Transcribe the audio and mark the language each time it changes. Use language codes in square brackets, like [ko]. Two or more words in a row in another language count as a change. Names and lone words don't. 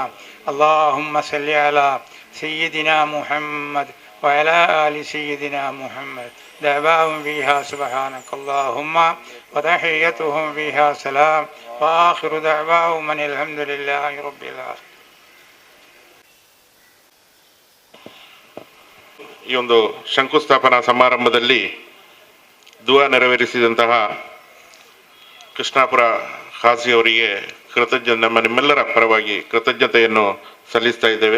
[ar] اللهم صل على سيدنا محمد وعلى آل سيدنا محمد. دعواهم فيها سبحانك اللهم وتحيتهم فيها سلام وآخر دعواهم أن الحمد لله رب العالمين. [kn] ಈ ಒಂದು ಶಂಕುಸ್ಥಾಪನಾ ಸಮಾರಂಭದಲ್ಲಿ ದುವಾ ನೆರವೇರಿಸಿದಂತಹ ಕೃಷ್ಣಾಪುರ ಖಾಜಿ ಅವರಿಗೆ ನಮ್ಮ ನಿಮ್ಮೆಲ್ಲರ ಪರವಾಗಿ ಕೃತಜ್ಞತೆಯನ್ನು ಸಲ್ಲಿಸ್ತಾ ಇದ್ದೇವೆ.